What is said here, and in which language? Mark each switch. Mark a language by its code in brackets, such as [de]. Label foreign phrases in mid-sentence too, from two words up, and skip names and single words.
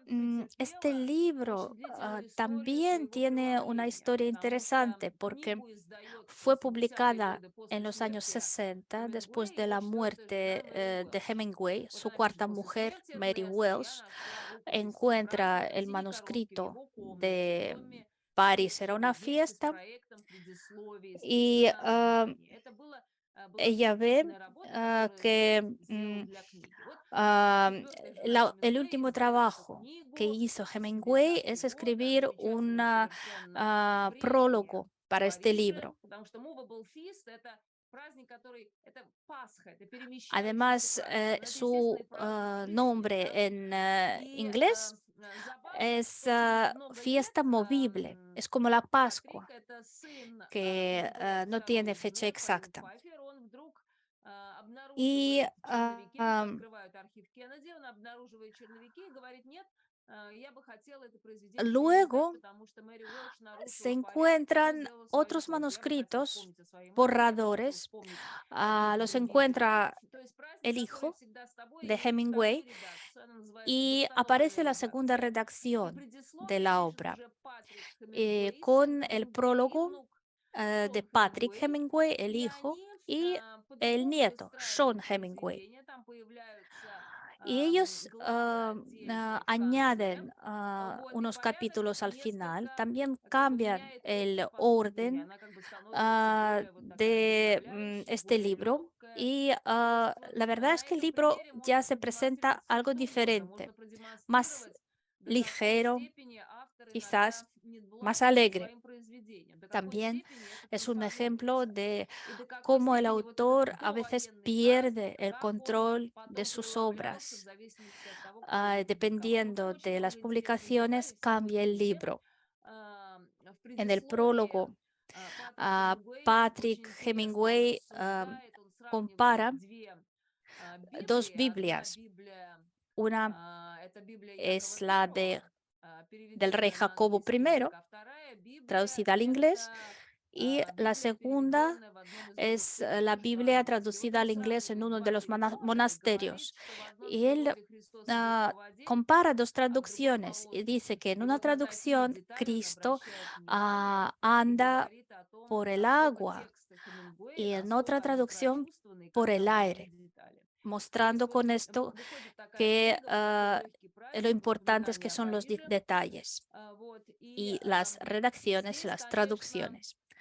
[es] Este [ru] претерпела очень [es] libro [ru] длительную историю [es] también [ru] своего [es] tiene una [ru] преломления, [es] historia [ru] потому что [es] interesante porque [ru] книгу издает в [es] fue [ru] 70-е [es] publicada [ru] годы [es] en [ru] после [es] los años [ru] смерти [es] 60, después [ru] Хемингуэя [es] de [ru] его [es] la [ru] четвертая жена [es] muerte [ru] Мэри [es] de [ru] Уэлш. [es] Hemingway. [ru] Вот [es] Su [ru] опять же, [es] cuarta [ru] после [es] mujer, [ru] смерти [es] Mary [ru] Эрнеста я [es] Welsh, [ru] нашла рукопись [es] encuentra [ru] праздника в [es] el [ru] синей коробке в [es] manuscrito [ru] его комнате, в [es] de [ru] доме, где [es] París era una [ru] живет, вместе с [es] fiesta [ru] проектом, предисловий, с [es] y [ru] текстом названия. Это была [es] ella ve [ru] заключительная работа, которую [es] que [ru] издатель сделал для книги. Вот ah, четвертая жена [es] el [ru] Хемингуэя [es] último [ru] издает эту [es] trabajo que [ru] книгу, [es] hizo Hemingway [ru] 70-й [es] es [ru] год, [es] escribir un [ru] замечательное совершенно время [es] prólogo [ru] в [es] para este [ru] Париже, [es] libro. [ru] потому что Movable Feast — это праздник, который, это Пасха, это перемещающийся [es] Además, [ru] праздник, но это, естественно, [es] su [ru] и праздник пищи, [es] nombre [ru] да. [es] en [ru] И [es] inglés [ru] забавно, [es] es [ru] что через много лет [es] fiesta movible, es como la [ru] Патрик, [es] Pascua, [ru] это сын [es] que [ru] Хемингуэя [es] no [ru] второго [es] tiene [ru] в [es] fecha [ru] жене, Колин [es] exacta. [ru] Пфайфер, он вдруг [es] Y [ru] обнаруживает черновики, вот открывают архив Кеннеди, он обнаруживает черновики и говорит: нет, я бы хотел это произведение переиздать, [es] luego [ru] потому что Мэри Уэлш [es] se [ru] нарушила порядок и все [es] encuentran [ru] сделала своим [es] otros [ru] ходом. Я бы хотел [es] manuscritos, [ru] вспомнить о своей матери, я бы хотел [es] borradores, [ru] вспомнить какие-то [es] los [ru] другие эпизоды. [es] encuentra [ru] То есть праздник, [es] el [ru] который [es] hijo [ru] всегда с тобой, [es] de [ru] имеет [es] Hemingway [ru] вторую редакцию, она называется [es] y [ru] «Восстановленная [es] aparece la segunda [ru] редакция». И [es] redacción de [ru] предисловие [es] la [ru] пишет [es] obra [ru] уже Патрик Хемингуэй, сын [es] con el [ru] Хемингуэя, и [es] prólogo [ru] внук [es] de [ru] Шон [es] Patrick [ru] Хемингуэй. [es] Hemingway, el [ru] И [es] hijo, [ru] они [es] y el [ru] по-другому [es] nieto, Sean [ru] выстраивают [es] Hemingway. [ru] произведение. Там появляются [es] Y ellos [ru] главы отдельные в конце. [es] añaden [ru] Вот, и [es] unos [ru] порядок [es] capítulos al final, [ru] несколько [es] también [ru] как бы [es] cambian [ru] меняет [es] el [ru] общую посудину, и [es] orden [ru] она как бы становится более вот такая [es] de [ru] вдохновляющая, [es] este [ru] более [es] libro. [ru] легкая. [es] Y [ru] То есть вот [es] la verdad es [ru] на [es] que el [ru] этом [es] libro [ru] примере [es] ya [ru] можно [es] se presenta [ru] продемонстрировать все [es] algo [ru] что угодно. [es] diferente, [ru] Можно [es] más [ru] продемонстрировать, до какой [es] ligero, [ru] степени автор [es] quizás [ru] иногда нет [es] más [ru] власти над [es] alegre. [ru] своим произведением, до какой [es] También [ru] степени это [es] es un ejemplo [ru] преподносится, [es] de [ru] и до какой [es] cómo el [ru] степени вот этот [es] autor a veces [ru] довоенный [es] pierde [ru] праздник, [es] el [ru] как он [es] control de [ru] потом [es] sus [ru] преломлялся в [es] obras. [ru] зависимости от того, кто его публиковал. Ну, там [es] Dependiendo [ru] очень [es] de las [ru] много интересных [es] publicaciones, [ru] деталей с собой [es] cambia [ru] этих [es] el [ru] тем. [es] libro. [ru] В [es] En el [ru] предисловии [es] prólogo, [ru] Патрик Хемингуэй [es] Patrick [ru] очень интересно [es] Hemingway [ru] рассуждает, он сравнивает [es] compara [ru] две [es] dos [ru] Библии. Одна [es] Biblias. [ru] Библия, [es] Una [ru] это Библия Якова [es] es la [ru] Первого, [es] del rey [ru] переведенная на [es] Jacobo [ru] английский язык, [es] I, [ru] а вторая Библия — [es] traducida al inglés, [ru] это [es] Y la segunda es la Biblia traducida al inglés en uno de los monasterios. Y él ah, compara dos traducciones y dice que en una traducción Cristo anda por el agua y en otra traducción por el aire, mostrando con esto que lo importante es que son los detalles y las redacciones, las traducciones.